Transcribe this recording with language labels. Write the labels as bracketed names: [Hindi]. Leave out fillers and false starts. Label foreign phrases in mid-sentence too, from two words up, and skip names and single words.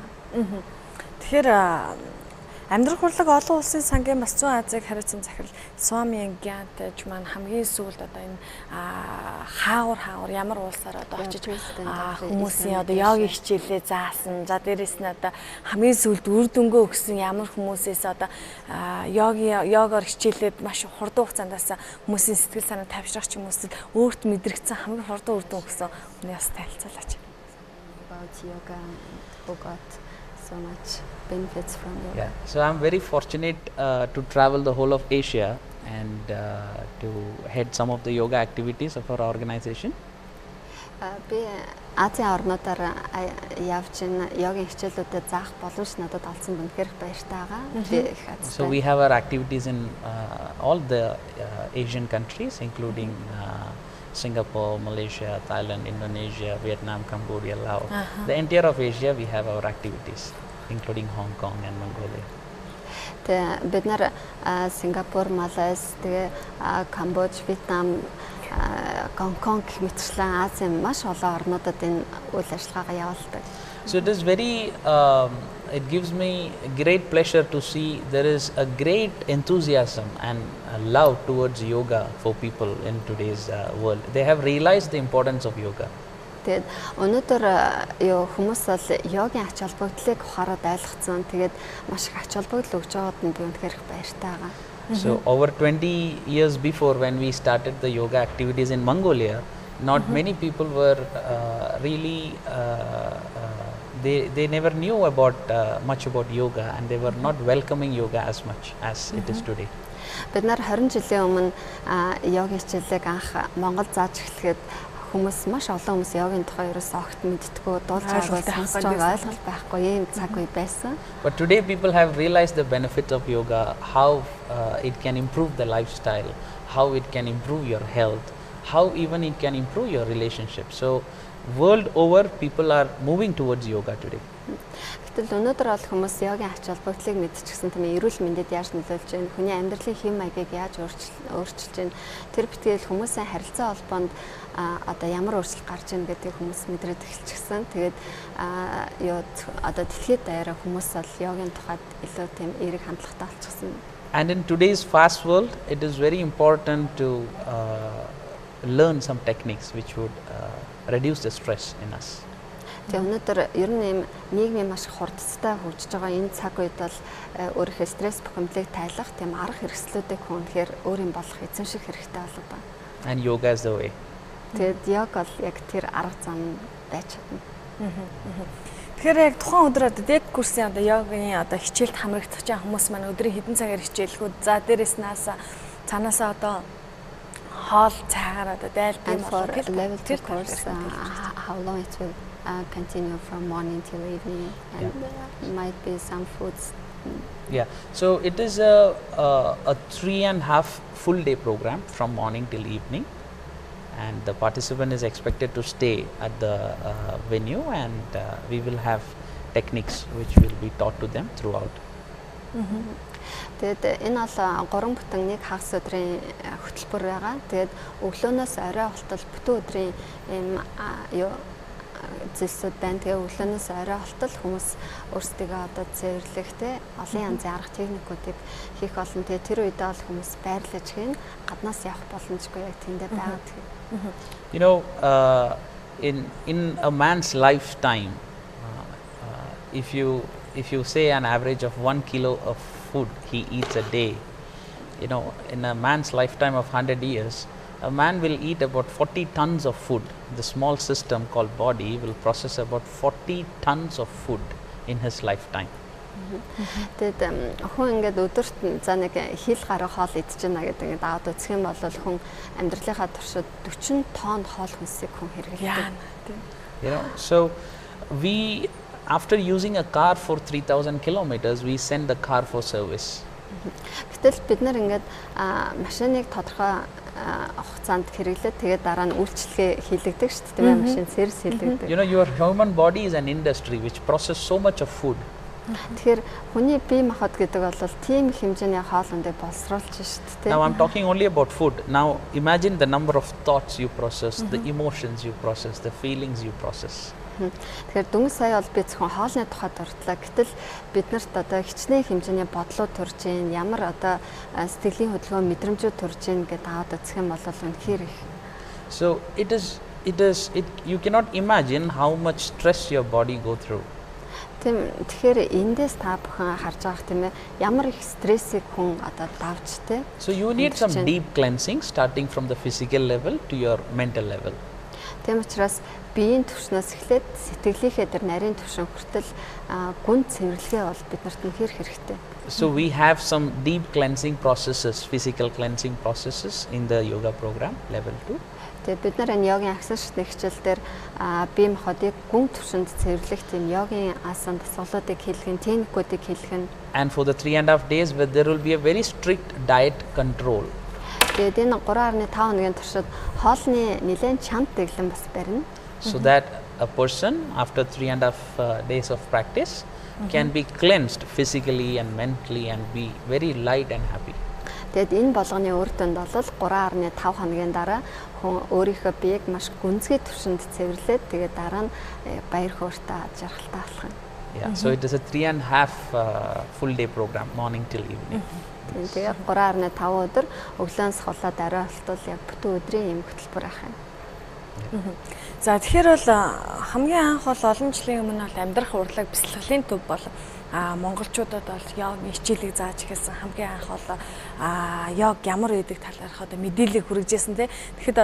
[Mongolian] Тэгэхээр амьдрах урлаг олон улсын сангийн бас зүүн Азийг хариуцсан захирал Swami Гяантеж маань хамгийн сүүлд одоо энэ хаавар ямар улсаар одоо очиж хүмүүсийн одоо йогийн хичээлээ заасан. За дээрэс нь одоо хамгийн сүүлд үр дүнгөө өгсөн ямар хүмүүсээс одоо йогоор хичээлээд маш хурдан хугацаанд хүмүүсийн сэтгэл санаа тавьшрах ч хүмүүсэд өөрт мэдрэгдсэн хамгийн хурдан үр дүн өгсөн хүмүүст танилцуулаач. [English] About yoga who got so much benefits from yoga. Yeah, so I'm very fortunate to travel the whole of Asia and to head some of the yoga activities of our organization. [Mongolian] Би Азийн орнуудаар явж йогийн хичээлүүдэд заах боломж надад олсон үнэхээр баяртай байгаа. [English] So we have our activities in all the Asian countries, including Singapore, Malaysia, Thailand, Indonesia, Vietnam, Cambodia, Laos. The entire of Asia we have our activities, including Hong Kong and Mongolia. [Mongolian] Тэгээ бид нар Сингапур, Малайз, тэгээ Камбож, Вьетнам, Гонконг гэх мэтчлэн Азийн маш олон орнуудад энэ үйл ажиллагаагаа явуулдаг. [English] So it is very it gives me great pleasure to see there is a great enthusiasm and love towards yoga for people in today's world. They have realized the importance of yoga. [Mongolian] Тэгээд өнөөдөр хүмүүс бол йогийн ач холбогдлыг ухаарад ойлгоцсон. Тэгээд маш их ач холбогдол өгж байгаад нь би үнэхээр баяртай байгаа. [English] So over 20 years before, when we started the yoga activities in Mongolia, not many people were really they never knew about much about yoga, and they were not welcoming yoga as much as it is today. [Mongolian] Бид нар 20 жилийн өмнө йогийн хичээлийг анх Монгол зааж эхлэхэд хүмүүс маш олон хүмүүс йогийн тухай ерөөсөө огт мэддэггүй, дуулж байгаагүй, сонсож байгаа ойлголт байхгүй ийм цаг үе байсан. [English] But today people have realized the benefits of yoga, how it can improve the lifestyle, how it can improve your health, how even it can improve your relationship. So world over people are moving towards yoga today. [Mongolian] Гэтэл өнөөдөр бол хүмүүс йогийн ач холбогдлыг мэдчихсэн тийм эрүүл мэндэд яаж нөлөөлж байна, хүний амьдралын хэм маягийг яаж өөрчилж байна, тэр битгийл хүмүүсийн харилцаа холбоонд одоо ямар өөрчлөлт гарч ийн гэдгийг хүмүүс мэдрээд эхэлчихсэн. Тэгээд одоо дэлхийд даяараа хүмүүс бол йогийн тухайд илүү тийм эерэг хандлагатай болчихсон. [English] And in today's fast world, it is very important to learn some techniques which would reduce the stress in us. [Mongolian] Тэгээ өнөөдөр ер нь нийгмийн маш хурдцтай хөгжиж байгаа энэ цаг үед бол өөрийнхөө стресс бухимдлыг тайлах тийм арга хэрэгслүүдийг хүн тэгэхээр өөрийн болох эзэмших хэрэгтэй болов ба. [English] And yoga is the way. [Mongolian] Тэгээд йог бол яг тэр арга зам байж чадна. Тэгэхээр яг тухайн өдөр одоо дэг курсын одоо йогийн одоо хичээлд хамрагдах чинь хүмүүс маань өдрийн хэдэн цагаар хичээлэхүүд за дээрээс нааса цаанаасаа одоо хоол цайгаар одоо дайлбар [English] level 2 course how long it will continue from morning till evening, and might be some foods. Yeah, so it is a 3.5 full day program from morning till evening, and the participant is expected to stay at the venue, and we will have techniques which will be taught to them throughout. [Mongolian] Тэгээд энэ бол 3 бүтэн 1 хагас өдрийн хөтөлбөр байгаа. Тэгээд өглөөнөөс орой болтол бүтэн өдрийн юм зүйлсүүд байна. Тэгээ өглөөнөөс орой болтол хүмүүс өөрсдөө одоо цэвэрлэх те олон янзын арга техникүүдийг хийх болно. Тэгээ тэр үедээ бол хүмүүс байрлаж хийн гаднаас явах боломжгүй яг тэндээ байгаад. [English] You know, in a man's lifetime, if you say an average of 1 kilo of food he eats a day, you know, in a man's lifetime of 100 years, a man will eat about 40 tons of food. The small system called body will process about 40 tons of food in his lifetime. [Mongolian] Тэгээд хүн ингээд өдөрт за нэг хил гаруй хоол идэж байна гэдэг ингээд аваад үзэх юм бол хүн амьдралынхаа туршид 40 тонн хоол хүнсийг хүн хэрэглэдэг. [English] You know, so we, after using a car for 3,000 kilometers, we send the car for service. [Mongolian] Гэтэл бид нар ингээд машиныг тодорхой хугацаанд хэрэглээд тэгээд дараа нь үйлчлэгээ хийлэгдэг шүү дээ, машин сервис хийлэгдэг. [English] You know, your human body is an industry which processes so much of food. [Mongolian] Тэгэхээр хүний бие махбод гэдэг бол тийм хэмжээний хоолндыг боловсруулж шүү дээ. [English] Now I'm talking only about food. Now imagine the number of thoughts you process, the emotions you process, the feelings you process. [Mongolian] Тэгэхээр дөнгөж сая бол би зөвхөн хоолны тухайд дурдлаа. Гэтэл биднэрт одоо хичнээн хэмжээний бодлоо төрж гин, ямар одоо сэтгэлийн хөдөлгөөн мэдрэмжүүд төрж гин гэдээ аваад үзэх юм бол үнэхээр их. [English] So you cannot imagine how much stress your body go through. [Mongolian] Тэгэхээр эндээс та бүхэн харж байгаа тийм ээ, ямар их стрессийг хүн одоо давж тэ. [English] So you need some deep cleansing starting from the physical level to your mental level. [Mongolian] Тийм учраас биеийн түвшнээс эхлээд сэтгэлийнхээ тэр нарийн түвшин хүртэл гүн цэвэрлэгээ бол биднэрт үнэхээр хэрэгтэй. [English] So we have some deep cleansing processes, physical cleansing processes in the yoga program level 2. [Mongolian] Тэгээд бид нар энэ йогийн ахисан шатны хичээл дээр бие махбодыг гүн түвшинд цэвэрлэх тийм йогийн асан дасгалуудыг хийлгэн, техникүүдийг хийлгэн. [English] And for the 3.5 days where there will be a very strict diet control. [Mongolian] Тэгээд энэ 3.5 хоногийн туршид хоолны нэлээд чамд дэглэн бас барина. [English] So that a person after 3.5 days of practice can be cleansed physically and mentally and be very light and happy. [Mongolian] Тэгээд энэ болгоны үр дүнд бол 3.5 хоногийн дараа хүн өөрийнхөө биеийг маш гүнзгий түвшинд цэвэрлээд тэгээд дараа нь баяр хөөртэй жаргалтай болох юм. [English] Yeah, so it is a 3.5 full day program, morning till evening. [Mongolian] Тэгээд 3.5 өдөр өглөөнөөс хулаад орой болтол яг бүтэн өдрийн юм хөтөлбөр ах юм. За тэгэхээр бол хамгийн анх бол олон жилийн өмнө бол амьдрах урлаг бясалгалын төв бол монголчуудад бол йогийн хичээлийг зааж эхэлсэн. Хамгийн анх бол йог ямар байдаг талаарх одоо мэдээлэл хүргэжсэн те.